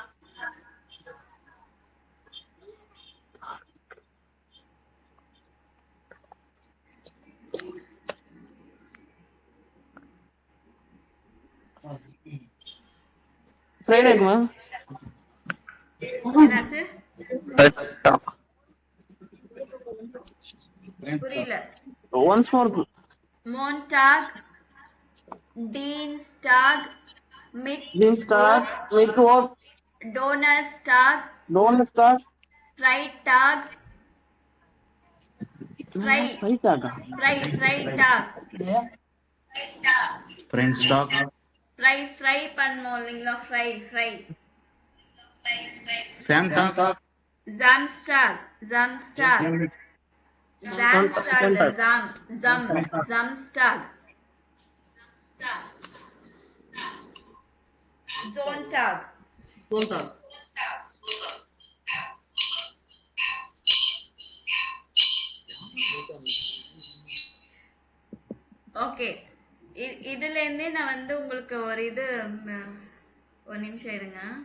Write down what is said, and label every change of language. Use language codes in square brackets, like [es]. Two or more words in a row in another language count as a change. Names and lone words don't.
[en] Friday ma'am. [ta] என்னாச்சு? புரியல. [en] once more. [de] Montag, Dienstag, Dienstag, Mittwoch, Donnerstag, Donnerstag, Freitag, Freitag. Freitag. ஃப்ரெண்ட்ஸ்டாக். [ta] ஃப்ரை பண்ணுவோம் இல்லைங்களா? ஃப்ரை. [de] சாம்டாக். Samstag, Samstag. Samstag, Samstag. Sonntag. [ta] ஓகே, இதுல இருந்தே நான் வந்து உங்களுக்கு ஒரு இது ஒரு நிமிஷம் இருங்க.